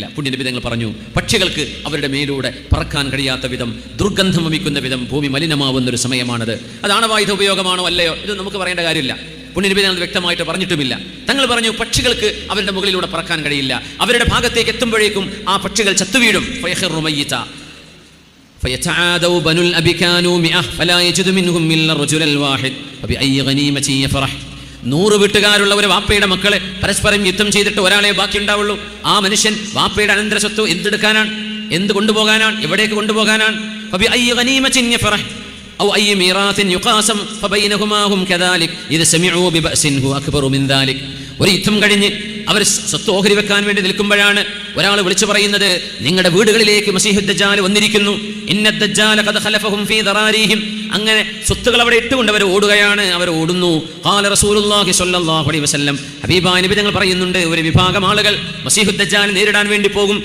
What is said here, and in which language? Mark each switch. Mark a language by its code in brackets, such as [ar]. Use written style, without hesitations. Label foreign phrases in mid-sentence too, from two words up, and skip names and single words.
[ml] പുണ്യനബി തങ്ങൾ പറഞ്ഞു, പക്ഷികൾക്ക് അവരുടെ മേലൂടെ പറക്കാൻ കഴിയാത്ത വിധം, ദുർഗന്ധം വമിക്കുന്ന വിധം ഭൂമി മലിനമാവുന്നൊരു സമയമാണത്. അത് ആണവായുധ ഉപയോഗമാണോ അല്ലയോ ഇത് നമുക്ക് പറയേണ്ട കാര്യമില്ല. പുണ്യനബി തങ്ങൾ വ്യക്തമായിട്ട് പറഞ്ഞിട്ടുമില്ല. തങ്ങൾ പറഞ്ഞു പക്ഷികൾക്ക് അവരുടെ മുകളിലൂടെ പറക്കാൻ കഴിയില്ല, അവരുടെ ഭാഗത്തേക്ക് എത്തുമ്പോഴേക്കും ആ പക്ഷികൾ ചത്തുവീഴും. [ar] فيتعادوا بنو الأب كانوا 100 فلا يجد منهم إلا الرجل الواحد فبأي غنيمة يفرح. [ml] 100 വീട്ടുകാരുള്ള ഒരു വാപ്പയുടെ മക്കളെ പരസ്പരം യുദ്ധം ചെയ്തിട്ട് ഒരാളെ ബാക്കി ഉണ്ടാവുള്ളൂ. ആ മനുഷ്യൻ വാപ്പയുടെ അനന്തര സ്വത്ത് എന്തെടുക്കാനാണ്, എന്ത് കൊണ്ടുപോകാനാണ്, എവിടേക്ക് കൊണ്ടുപോകാനാണ്? [ar] فبأي غنيمة يفرح أو أي ميراث يقاسم فبينهما هم كذلك إذا سمعوا ببأس هو أكبر من ذلك. [ml] ഒരു യുദ്ധം കഴിഞ്ഞ് അവർ സ്വത്ത് ഓഹരി വെക്കാൻ വേണ്ടി നിൽക്കുമ്പോഴാണ് ഒരാൾ വിളിച്ചു പറയുന്നത്, നിങ്ങളുടെ വീടുകളിലേക്ക് മസീഹുദ് ദജ്ജാൽ വന്നിരിക്കുന്നു. [ar] إن الدجال قد خلفهم في ذراريهم. [ml] അങ്ങനെ സ്വത്തുകൾ അവിടെ ഇട്ടുകൊണ്ട് അവർ ഓടുകയാണ്, അവർ ഓടുന്നു. [ar] قال رسول الله صلى الله عليه وسلم, [ml] ഹബീബായ നബി തങ്ങൾ പറയുന്നുണ്ട്, ഒരു വിഭാഗം ആളുകൾ മസീഹുദ് ദജ്ജാൽ നേരിടാൻ വേണ്ടി പോകും.